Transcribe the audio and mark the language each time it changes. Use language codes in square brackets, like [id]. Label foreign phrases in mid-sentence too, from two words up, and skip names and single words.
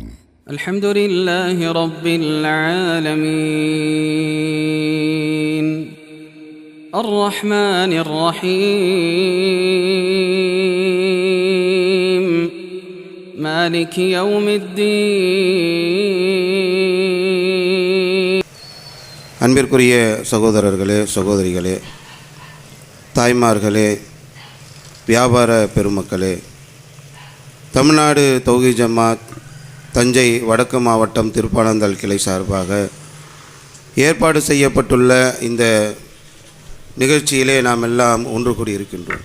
[ar] الحمد لله رب العالمين الرحمن الرحيم مالك يوم الدين. [ta] அன்பிற்குரிய சகோதரர்களே, சகோதரிகளே, தாய்மார்களே, வியாபார பெருமக்களே, தமிழ்நாடு தௌஹீத் ஜமாத் தஞ்சை வடக்கு மாவட்டம் திருப்பானந்தல் கிளை சார்பாக ஏற்பாடு செய்யப்பட்டுள்ள இந்த நிகழ்ச்சியிலே நாம் எல்லாம் ஒன்று கூடியிருக்கின்றோம்.